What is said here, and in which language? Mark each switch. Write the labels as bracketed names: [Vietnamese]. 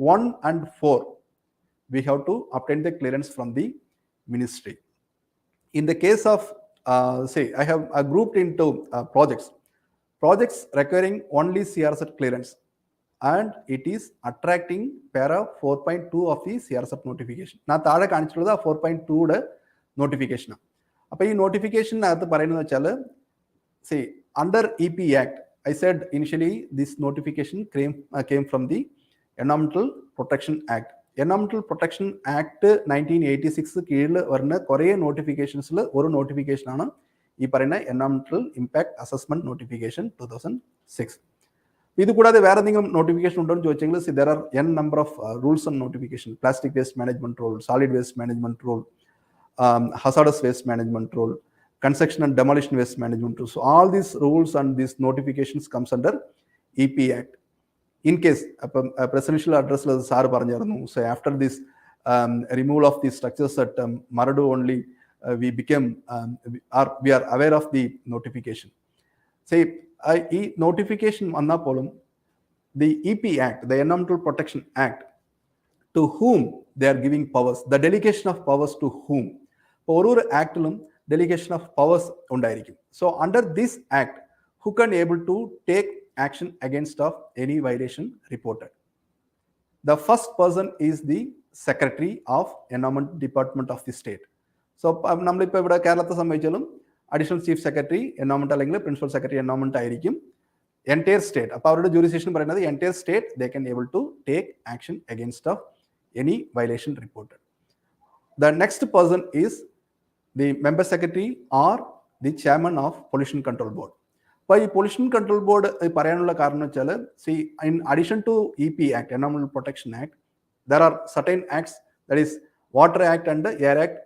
[English] 1 and 4 we have to obtain the clearance from the ministry. In the case of I have grouped into projects requiring only CRZ clearance and it is attracting para 4.2 of the CRZ notification. [Malayalam] ഞാൻ താഴെ കാണിച്ചിട്ടുള്ളത് ആ 4.2യുടെ നോട്ടിഫിക്കേഷനാണ്. അപ്പോൾ ഈ നോട്ടിഫിക്കേഷനകത്ത് പറയുന്നത് വെച്ചാൽ [English] under EP Act, I said initially this notification came from the Environmental Protection Act. [Malayalam] Environmental Protection Act 1986 കീഴിൽ വരുന്ന കുറേ നോട്ടിഫിക്കേഷൻസിൽ ഒരു നോട്ടിഫിക്കേഷനാണ് ഈ പറയുന്ന എൻവയോൺമെന്റൽ ഇമ്പാക്ട് അസസ്മെന്റ് നോട്ടിഫിക്കേഷൻ 2006. ഇത് കൂടാതെ വേറെ എന്തെങ്കിലും നോട്ടിഫിക്കേഷൻ ഉണ്ടോ എന്ന് ചോദിച്ചെങ്കിൽ [English] There are n number of rules and notification. Plastic waste management rule, solid waste management rule, hazardous waste management rule, construction and demolition waste management rules. So all these rules and these notifications comes under EP Act. In case presidential address sir [Malayalam] പറഞ്ഞിരുന്നു, [English] so after this removal of the structures at Maradu only we became we are aware of the notification. Say [Malayalam] ഈ [English] notification [Malayalam] വന്നപ്പോഴും [English] the EP Act, the Environmental Protection Act, to whom they are giving powers, the delegation of powers to whom. [Malayalam] ഓരോ ആക്ടിലും [English] delegation of powers [Malayalam] ഉണ്ടായിരിക്കും. [English] So under this act, who can able to take action against of any violation reported? The first person is the Secretary of Environment Department of the state. [Malayalam] So നമ്മളിപ്പോൾ ഇവിടെ കേരളത്തെ സംബന്ധിച്ചാലും additional chief secretary environment അല്ലെങ്കിൽ principal secretary environment ആയിരിക്കും [English] Entire state. [Malayalam] അപ്പോൾ അവരുടെ jurisdiction പറയുന്നത് [English] Entire state they can able to take action against of any violation reported. The next person is the member secretary or the chairman of pollution control board. [Malayalam] അപ്പോൾ ഈ pollution control board പറയാനുള്ള കാരണം വെച്ചാൽ [English] in addition to EP Act, Environmental Protection Act, there are certain acts, that is Water Act and Air Act.